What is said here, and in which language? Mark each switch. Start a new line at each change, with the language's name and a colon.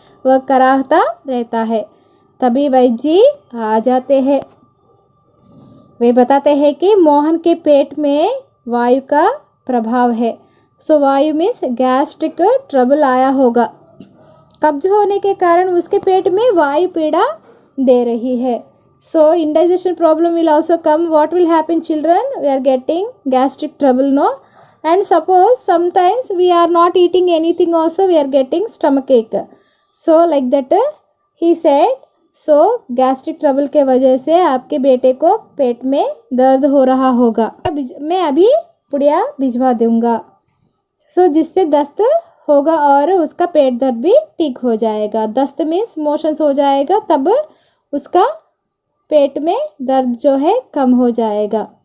Hindi: वह कराहता रहता है। तभी वैद्य जी आ जाते हैं। वे बताते हैं कि मोहन के पेट में वायु का प्रभाव है। सो वायु मीन्स गैस्ट्रिक ट्रबल आया होगा। कब्ज होने के कारण उसके पेट में वायु पीड़ा दे रही है।
English: So indigestion problem will also come. What will happen, children? We are getting gastric trouble, no? And suppose sometimes we are not eating anything also, we are getting stomach ache. So like that he said.
Hindi: So gastric trouble के वजह से आपके बेटे को पेट में दर्द हो रहा होगा। मैं अभी पुड़िया भिजवा दूंगा। सो जिससे दस्त होगा और उसका पेट दर्द भी ठीक हो जाएगा। दस्त मीन्स मोशंस हो जाएगा, तब उसका पेट में दर्द जो है कम हो जाएगा।